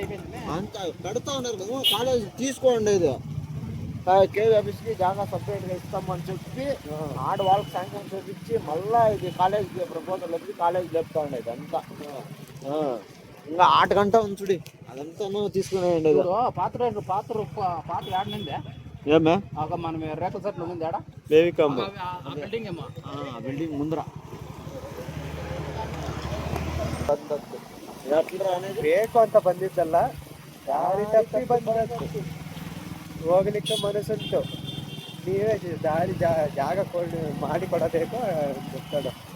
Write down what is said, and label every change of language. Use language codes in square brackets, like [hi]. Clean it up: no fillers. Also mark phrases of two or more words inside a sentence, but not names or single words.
[te] అంత కడతా ఉన్నారు కదా కాలేజ్ తీసుకోండి ఇది కేవీఆర్సీకి జాగా సపరేట్గా ఇస్తామని చెప్పి ఆడ వాళ్ళకి శాంక్షన్ చేపించి మళ్ళా ఇది కాలేజ్ ప్రపోజల్ వచ్చి కాలేజ్ లేపుతా ఉండేది అంతా ఇంకా 8 గంట ఉంచుడి అదంతా తీసుకునే ఉండేది పాత యాడనుంది ఏమే ఒక మనం రేకుల సెట్లు ఉంది ఆడ బేబికమ్మ ఆ బిల్డింగ్ ఏమో బిల్డింగ్ ముందర ఎట్లా అనేది [kn] ಬೇಕು ಅಂತ ಬಂದಿದ್ದಲ್ಲ ದಾರಿ ತಪ್ಪಿ ಬಂದದ್ದು ಹೋಗ್ಲಿಕ್ಕೆ ಮನಸ್ಸುಂಟು ನೀವೇ ದಾರಿ ಜಾಗ ಮಾಡಿಕೊಡಬೇಕು ಗೊತ್ತದ